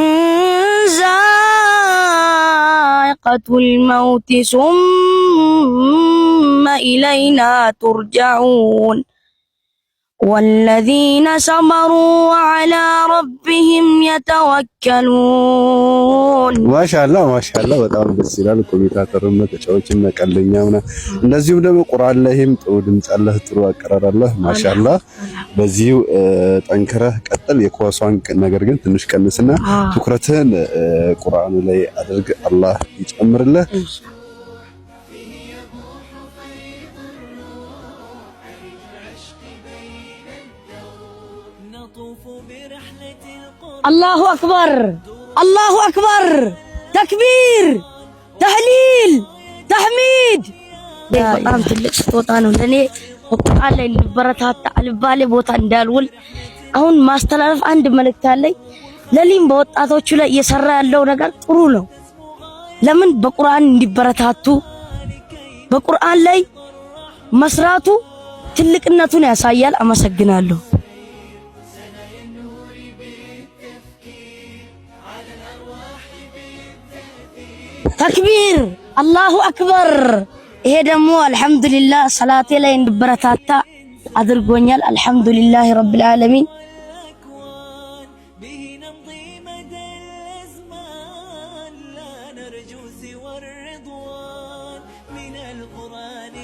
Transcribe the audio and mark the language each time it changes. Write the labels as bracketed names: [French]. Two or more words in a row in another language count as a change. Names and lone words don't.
[Arabic] ذائقة الموت ثم إلينا ترجعون والذين صبروا وعلى ربهم يتوكلون [Amharic] ማሻአላህ በጣም ደስ ይላል። ኮሚታተርነት ተጫዋችና ቀልደኛውና እንደዚሁም ደግሞ ቁርአን ላይም ጥሩ ድምጽ አለህ፣ ጥሩ አቀራር አለህ። ማሻአላህ በዚሁ ጠንክረህ ቀጥል። የኳሷን ነገር ግን ትንሽ ቀንስና ትኩረትህን ቁርአኑ ላይ አድርግ። አላህ ይጨምርልህ። [Arabic] الله أكبر تكبير تهليل تحميد [Amharic] በጣም ትልቅ ስጦታ ነው ለኔ። ቁርአን ላይ ልበረታታ አልባሌ ቦታ እንዳልውል አሁን ማስተላለፍ አንድ መልእክት አለኝ። ለሊም በወጣቶቹ ላይ እየሰራ ያለው ነገር ጥሩ ነው። ለምን በቁርአን እንዲበረታቱ በቁርአን ላይ መስራቱ ትልቅነቱን ያሳያል። አመሰግናለሁ። [Arabic] تكبير الله أكبر። [Amharic] ይሄ ደግሞ አልহামዱሊላህ ሰላቴ ላይ እንድበረታታ አድርጎኛል። [Arabic] الحمد لله رب العالمين። من القرآن